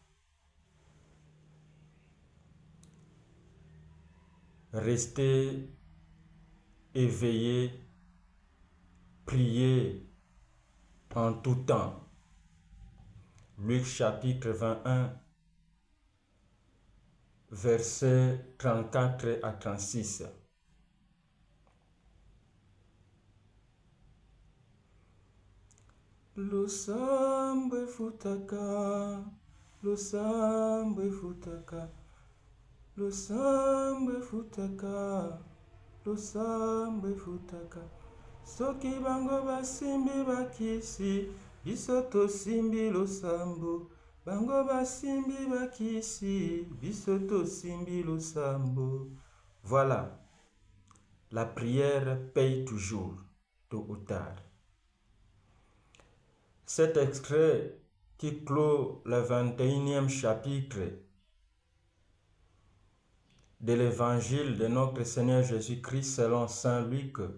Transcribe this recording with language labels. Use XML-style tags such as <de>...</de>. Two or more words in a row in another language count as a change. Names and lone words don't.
<fr>Restez éveillés, priez en tout temps. Luc chapitre 21, versets 34 à 36.</fr> <ln>Lusambe futaka, lusambe futaka, lusambe futaka, lusambe futaka. Soki bango basimbi bakisi, biso tosimbi lusambo. Bango basimbi bakisi, biso tosimbi lusambo.</ln> <fr>Voilà, la prière paye toujours, tôt ou tard. Cet extrait qui clôt le 21e chapitre de l'évangile de notre Seigneur Jésus-Christ selon Saint Luc</fr>